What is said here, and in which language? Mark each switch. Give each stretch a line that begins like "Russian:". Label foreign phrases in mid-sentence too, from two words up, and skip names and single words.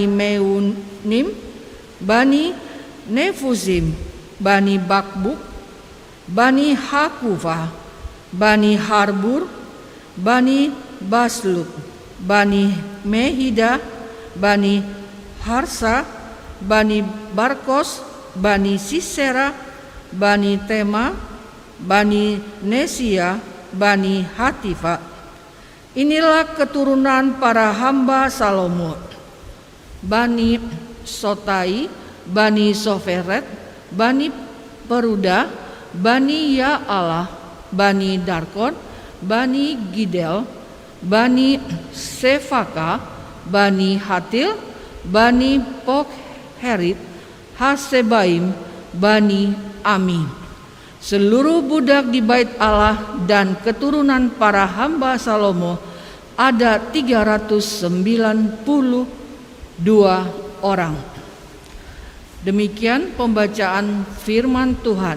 Indonesian: Meunim, Bani Nefusim, Bani Bakbuk, Bani Hakufa, Bani Harbur, Bani Basluk, Bani Mehida, Bani Harsa, Bani Barkos, Bani Sisera, Bani Tema, Bani Nesia, Bani Hatifa. Inilah keturunan para hamba Salomo: Bani Sotai, Bani Soferet, Bani Peruda, Bani Ya'ala, Bani Darkon, Bani Gidel, Bani Sefaka, Bani Hatil, Bani Pokherit, Hasebaim, Bani Ami. Seluruh budak di bait Allah dan keturunan para hamba Salomo ada 392 orang. Demikian pembacaan firman Tuhan.